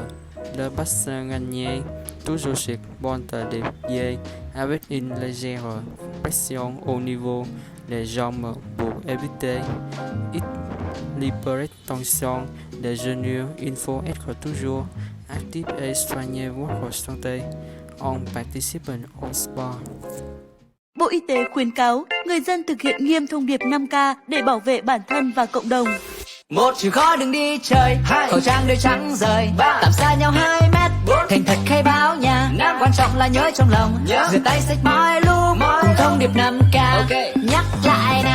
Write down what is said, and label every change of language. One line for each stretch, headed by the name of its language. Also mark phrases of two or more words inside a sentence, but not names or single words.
French: Le bassin gagné toujours sur pointe des pieds avec une légère pression au niveau des jambes pour éviter l'hypertension des genoux. Il faut être toujours actif et soigner votre santé en participant au sport.
Vietnamese: Bộ Y tế khuyến cáo người dân thực hiện nghiêm thông điệp 5K để bảo vệ bản thân và cộng đồng. Một chịu khó đừng đi chơi, khẩu trang đeo trắng rời, tạm xa nhau 2 mét, thành thật khai báo nhà, quan trọng là nhớ trong lòng, rửa tay sạch mọi lúc, cùng thông điệp 5K, nhắc lại nè.